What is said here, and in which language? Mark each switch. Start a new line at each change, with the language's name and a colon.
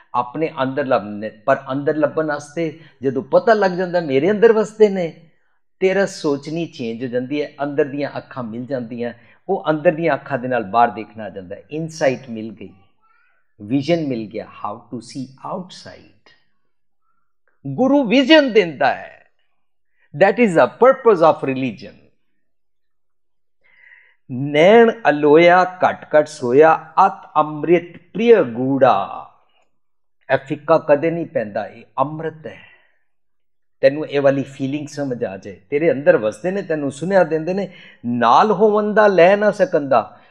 Punjabi: ਆਪਣੇ ਅੰਦਰ ਲੱਭਣੇ, ਪਰ ਅੰਦਰ ਲੱਭਣ ਵਾਸਤੇ ਜਦੋਂ ਪਤਾ ਲੱਗ ਜਾਂਦਾ ਮੇਰੇ ਅੰਦਰ ਵਸਦੇ ਨੇ, ਤੇਰਾ ਸੋਚਣੀ ਚੇਂਜ ਹੋ ਜਾਂਦੀ ਹੈ, ਅੰਦਰ ਦੀਆਂ ਅੱਖਾਂ ਮਿਲ ਜਾਂਦੀਆਂ, ਉਹ ਅੰਦਰ ਦੀਆਂ ਅੱਖਾਂ ਦੇ ਨਾਲ ਬਾਹਰ ਦੇਖਣਾ ਆ ਜਾਂਦਾ, ਇਨਸਾਈਟ ਮਿਲ ਗਈ, ਵਿਜ਼ਨ ਮਿਲ ਗਿਆ,
English: How to see outside.
Punjabi: Guru vision ਦਿੰਦਾ ਹੈ,
English: that is the purpose of religion।
Punjabi: ਨੈਣ ਅਲੋਇਆ ਘਟ ਘਟ ਸੋਇਆ, ਅਤ ਅੰਮ੍ਰਿਤ ਪ੍ਰਿਯ ਗੂੜਾ। ਇਹ ਫਿੱਕਾ ਕਦੇ ਨਹੀਂ ਪੈਂਦਾ, ਇਹ ਅੰਮ੍ਰਿਤ ਹੈ। ਤੈਨੂੰ ਇਹ ਵਾਲੀ ਫੀਲਿੰਗ ਸਮਝ ਆ ਜਾਏ, ਤੇਰੇ ਅੰਦਰ ਵਸਦੇ ਨੇ, ਤੈਨੂੰ ਸੁਨੇਹਾ ਦਿੰਦੇ ਨੇ, ਨਾਲ ਹੋਵਨ ਦਾ ਲੈ ਨਾ ਸਕੰਦਾ।